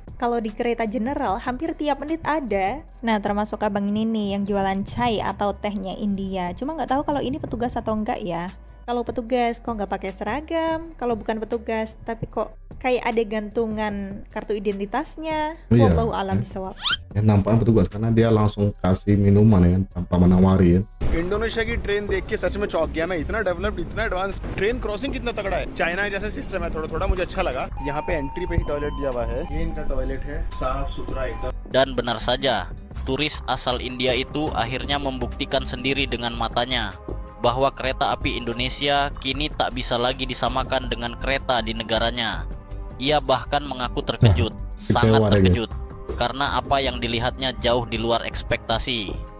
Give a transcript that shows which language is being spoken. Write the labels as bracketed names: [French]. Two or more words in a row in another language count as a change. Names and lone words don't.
[Indonesian] Kalau di kereta general, hampir tiap menit ada. Nah, termasuk abang ini nih yang jualan chai atau tehnya India. Cuma nggak tahu kalau ini petugas atau enggak ya. Kalau petugas kok nggak pakai seragam, kalau bukan petugas tapi kok kayak ada gantungan kartu identitasnya. [Arabic] والله أعلم بالصواب. [Indonesian] Ya nampaknya petugas karena dia langsung kasih minuman ya tanpa menawari ya. [Hindi] इंडोनेशिया की ट्रेन देख के सच में चौंक गया मैं। इतना डेवलप्ड, इतना एडवांस, [English] train crossing [Hindi] कितना तगड़ा है। चाइना जैसा सिस्टम है, थोड़ा थोड़ा मुझे अच्छा लगा। यहाँ पे एंट्री पे ही टॉयलेट दिया हुआ है। ये इनका टॉयलेट है, साफ सुथरा एकदम। [Indonesian] Dan benar saja, turis asal India itu akhirnya membuktikan sendiri dengan matanya bahwa kereta api Indonesia kini tak bisa lagi disamakan dengan kereta di negaranya. Ia bahkan mengaku terkejut, sangat terkejut, karena apa yang dilihatnya jauh di luar ekspektasi.